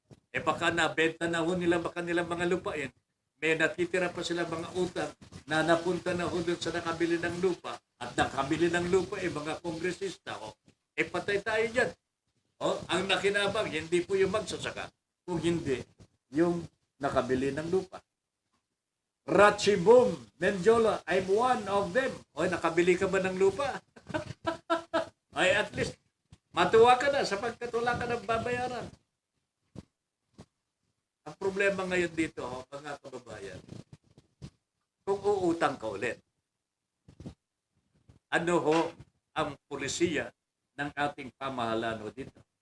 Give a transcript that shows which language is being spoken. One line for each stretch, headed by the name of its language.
Filipino: Baka nabenta na nila nilang mga lupain, may natitira pa sila mga utang na napunta na doon sa nakabili ng lupa at nakabili ng lupa mga kongresista. Patay tayo dyan. Ang nakinabang, hindi po yung magsasaka, kung hindi yung nakabili ng lupa.
English: Ratchibum, Menjola, I'm one of them.
Filipino: Nakabili ka ba ng lupa? Ay, at least, matuwa ka na sapagkat wala ka ng babayaran. Ang problema ngayon dito, mga kababayan, kung uutang ka ulit, ano ang pulisiya ng ating pamahalaan dito?